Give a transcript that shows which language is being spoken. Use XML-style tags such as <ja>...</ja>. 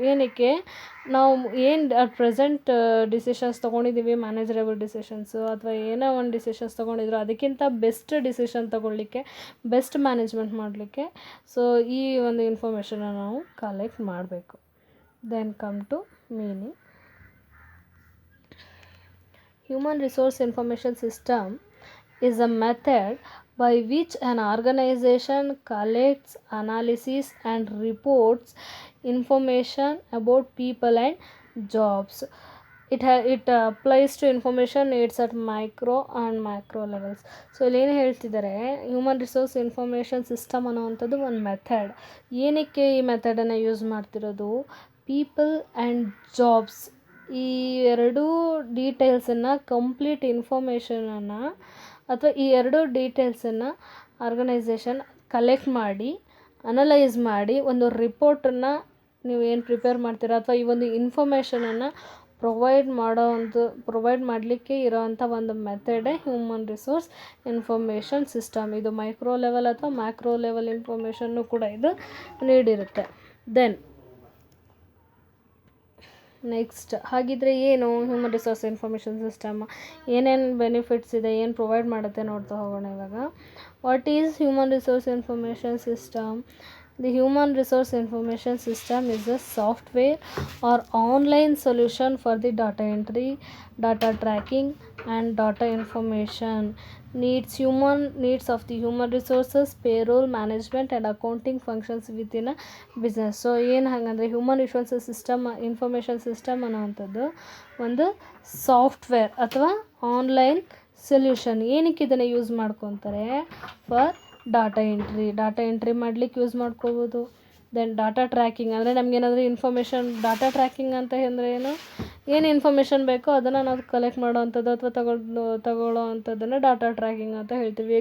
<kn>ಏನಕ್ಕೆ, ನಾವು ಏನು</kn> <en>at present</en> <kn>ಡಿಸಿಷನ್ಸ್ ತೊಗೊಂಡಿದ್ದೀವಿ, ಮ್ಯಾನೇಜರಬಲ್ ಡಿಸಿಷನ್ಸು ಅಥವಾ ಏನೋ ಒಂದು ಡಿಸಿಷನ್ಸ್ ತೊಗೊಂಡಿದ್ರು ಅದಕ್ಕಿಂತ ಬೆಸ್ಟ್ ಡಿಸಿಷನ್ ತೊಗೊಳ್ಳಿಕ್ಕೆ, ಬೆಸ್ಟ್ ಮ್ಯಾನೇಜ್ಮೆಂಟ್ ಮಾಡಲಿಕ್ಕೆ ಸೊ ಈ ಒಂದು ಇನ್ಫಾರ್ಮೇಷನ್ನ ನಾವು ಕಲೆಕ್ಟ್ ಮಾಡಬೇಕು.</kn> <en>Then come to meaning. Human resource information system is a method by which an organization collects, analyses and reports information about people and jobs. It applies to information needs at micro and macro levels.</en> <kn>So ಇಲ್ಲೇನು ಹೇಳ್ತಿದ್ದಾರೆ, human resource information system ಅನ್ನೋವಂಥದ್ದು ಒಂದು method. ಏನಕ್ಕೆ ಈ ಮೆಥಡನ್ನು use ಮಾಡ್ತಿರೋದು,</kn> <en>people and jobs</en> <kn>ಈ ಎರಡೂ ಡೀಟೇಲ್ಸನ್ನು, complete ಇನ್ಫಾರ್ಮೇಷನನ್ನು ಅಥವಾ ಈ ಎರಡೂ ಡೀಟೇಲ್ಸನ್ನು ಆರ್ಗನೈಸೇಷನ್ ಕಲೆಕ್ಟ್ ಮಾಡಿ, ಅನಲೈಸ್ ಮಾಡಿ ಒಂದು ರಿಪೋರ್ಟನ್ನು ನೀವು ಏನು ಪ್ರಿಪೇರ್ ಮಾಡ್ತೀರಾ ಅಥವಾ ಈ ಒಂದು ಇನ್ಫಾರ್ಮೇಷನನ್ನು ಪ್ರೊವೈಡ್ ಮಾಡಲಿಕ್ಕೆ ಇರೋವಂಥ ಒಂದು ಮೆಥಡೇ ಹ್ಯೂಮನ್ ರಿಸೋರ್ಸ್ ಇನ್ಫಾರ್ಮೇಷನ್ ಸಿಸ್ಟಮ್. ಇದು ಮೈಕ್ರೋ ಲೆವೆಲ್ ಅಥವಾ ಮ್ಯಾಕ್ರೋ ಲೆವೆಲ್ ಇನ್ಫಾರ್ಮೇಷನ್ನು ಕೂಡ ಇದು ನೀಡಿರುತ್ತೆ. ದೆನ್ ನೆಕ್ಸ್ಟ್, ಹಾಗಿದ್ರೆ ಏನು ಹ್ಯೂಮನ್ ರಿಸೋರ್ಸ್ ಇನ್ಫಾರ್ಮೇಷನ್ ಸಿಸ್ಟಮ್, ಏನೇನು ಬೆನಿಫಿಟ್ಸ್ ಇದೆ, ಏನು ಪ್ರೊವೈಡ್ ಮಾಡುತ್ತೆ ನೋಡ್ತಾ ಹೋಗೋಣ ಇವಾಗ.</kn> <en>What is human resource information system? The human resource information system is a software or online solution for the data entry, data tracking and data information needs of the human resources, payroll management and accounting functions within a business.</en> <kn>So ಏನು ಹಾಗಂದರೆ human resources system, information system ಅನ್ನೋವಂಥದ್ದು ಒಂದು software ಅಥವಾ online solution. ಏನಕ್ಕೆ ಇದನ್ನು use ಮಾಡ್ಕೊತಾರೆ,</kn> <en>for data entry</en> <kn>ಮಾಡಲಿಕ್ಕೆ use ಮಾಡ್ಕೋಬೋದು. Then data tracking ಅಂದರೆ ನಮಗೇನಾದರೂ information, data tracking ಅಂತ ಅಂದರೆ ಏನು ಇನ್ಫಾರ್ಮೇಷನ್ ಬೇಕೋ ಅದನ್ನು ನಾವು ಕಲೆಕ್ಟ್ ಮಾಡೋವಂಥದ್ದು ಅಥವಾ ತಗೊಳ್ಳೋ ಅಂಥದ್ದನ್ನು ಡಾಟಾ ಟ್ರ್ಯಾಕಿಂಗ್ ಅಂತ ಹೇಳ್ತೀವಿ.</kn>